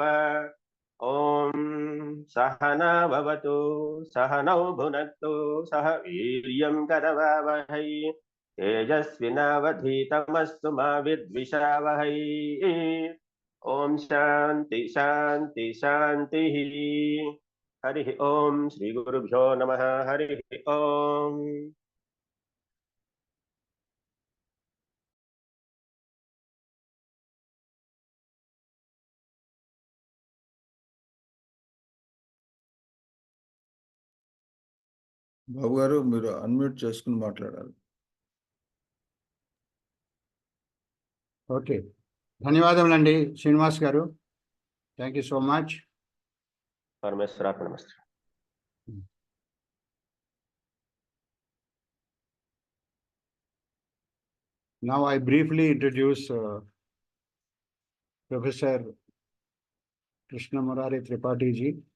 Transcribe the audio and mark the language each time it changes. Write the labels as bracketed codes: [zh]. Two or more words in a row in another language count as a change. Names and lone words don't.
[sa] ॐ सहना भवतु, सहनौ भुनक्तु, सह वीर्यं करवावहै, तेजस्विनावधीतमस्तु मा विद्विषावहै। ॐ शान्ति शान्ति शान्तिः। हरिः ॐ श्री गुरुभ्यो नमः। हरिः ॐ। [te] బాబు గారు మీరు అన్మ్యూట్ చేసుకుని మాట్లాడాలి. ఓకే, ధన్యవాదములండి శ్రీనివాస్ గారు. [en] thank you so much. [sa] परमेश्वरार्पणमस्तु. [en] Now I briefly introduce Professor Krishna Murari Tripathi ji.